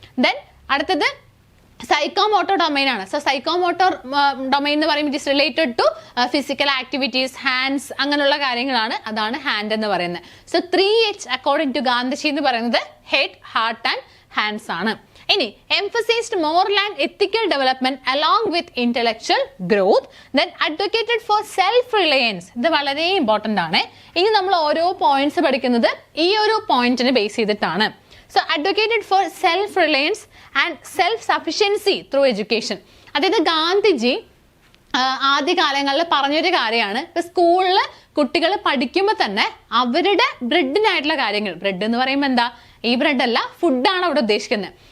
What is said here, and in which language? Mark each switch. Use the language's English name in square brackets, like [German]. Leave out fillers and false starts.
[Malayalam] Then അടുത്തത് psychomotor domain ആണ്. So psychomotor domain എന്ന് പറയുമ്പോൾ [English] it is related to physical activities, [Malayalam] hands, അങ്ങനെയുള്ള കാര്യങ്ങളാണ്. അതാണ് ഹാൻഡ് എന്ന് പറയുന്നത്. So 3H according to Gandhiji എന്ന് പറയുന്നത് ഹെഡ്, ഹാർട്ട് ആൻഡ് ഹാൻഡ്സ് ആണ്. [English] ഇനി emphasized moral and ethical development along with intellectual growth, then advocated for self reliance. [Malayalam] ഇത് വളരെ ഇമ്പോർട്ടന്റ് ആണ്. ഇനി നമ്മൾ ഓരോ പോയിന്റ്സ് പഠിക്കുന്നത് ഈ ഒരു പോയിന്റിനെ ബേസ് ചെയ്തിട്ടാണ്. [English] So advocated for self reliance and self sufficiency through education. [Malayalam] അതായത് ഗാന്ധിജി ആദ്യകാലങ്ങളിൽ പറഞ്ഞൊരു കാര്യമാണ്, ഇപ്പൊ സ്കൂളിൽ കുട്ടികൾ പഠിക്കുമ്പോൾ തന്നെ അവരുടെ ബ്രെഡിനായിട്ടുള്ള കാര്യങ്ങൾ, ബ്രെഡ് എന്ന് പറയുമ്പോൾ എന്താ, ഈ ബ്രെഡ് അല്ല, ഫുഡാണ് അവിടെ ഉദ്ദേശിക്കുന്നത്.